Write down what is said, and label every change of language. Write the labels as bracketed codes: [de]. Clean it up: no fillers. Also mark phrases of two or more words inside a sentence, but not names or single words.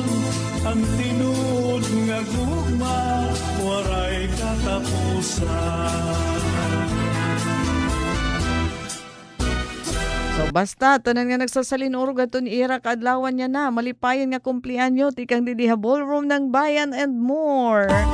[war] Ang tinuod nga gugma, waray katapusan. So basta, tanan nga nagsasalin urog aton ira kaadlawan niya na, malipayan nga kumplianyo, tikang didiha ballroom ng bayan [en] and more.